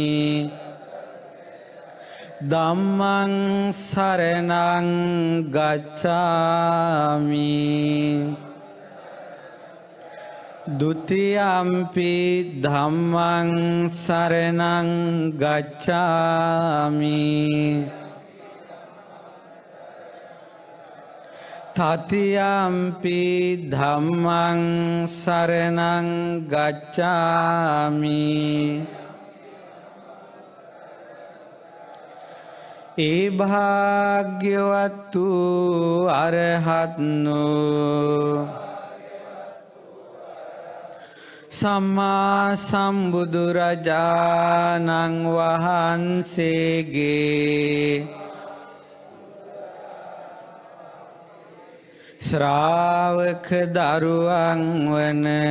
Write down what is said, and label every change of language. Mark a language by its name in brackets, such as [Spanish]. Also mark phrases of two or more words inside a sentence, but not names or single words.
[Pali] ධම්මං සරණං ගච්ඡාමි ဒုတိယံ පි ධම්මං සරණං ගච්ඡාමි တတိယံ පි ධම්මං සරණං ගච්ඡාමි [Sinhala] ඒ භාග්‍යවත් වූ අරහත්නෝ සම්මා සම්බුදුරජාණන් වහන්සේගේ ශ්‍රාවක දරුවන් වන